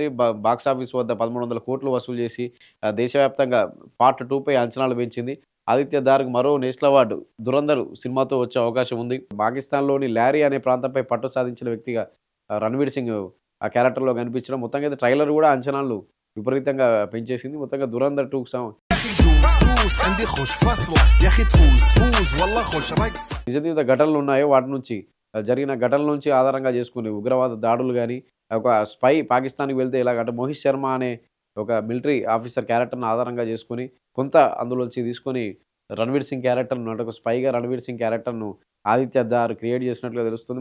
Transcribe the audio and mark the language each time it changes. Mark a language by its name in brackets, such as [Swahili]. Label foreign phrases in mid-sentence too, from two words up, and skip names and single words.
[English] box office [Telugu] వద్ద 1,300 కోట్లు వసూలు చేసి దేశవ్యాప్తంగా పార్ట్ 2 పై అంచనాలు పెంచింది. 'ఆదిత్య దార్‌కి' మరో [English] national award [Telugu] 'దురంధర్' సినిమాతో వచ్చే అవకాశం ఉంది. పాకిస్తాన్‌లోని లారీ అనే ప్రాంతంపై పట్టు సాధించిన వ్యక్తిగా 'రణ్వీర్ సింగ్' ఆ క్యారెక్టర్‌లో కనిపించడం మొత్తంగా అయితే ట్రైలర్ కూడా అంచనాలను విపరీతంగా పెంచేసింది. మొత్తంగా 'దురంధర్ 2'కి [Arabic] دوس عندي خوش فصلة يا اخي تفوز والله خوش رقص. [Telugu] నిజ జీవిత ఘటనలున్నాయో వాటి నుంచి జరిగిన ఘటనల నుంచి ఆధారంగా చేసుకొని ఉగ్రవాద దాడులు గాని, ఒక స్పై పాకిస్తాన్‌కి వెళ్తే ఎలాగ అంటే 'మోహిత్ శర్మ' అనే ఒక [English] military officer character [Telugu] ఆధారంగా చేసుకొని, కొంత అందులోంచి తీసుకొని 'రణ్వీర్ సింగ్' క్యారెక్టర్‌ను అంటే ఒక స్పైగా 'రణ్వీర్ సింగ్' క్యారెక్టర్‌ను 'ఆదిత్య దార్' క్రియేట్ చేసినట్లుగా తెలుస్తుంది.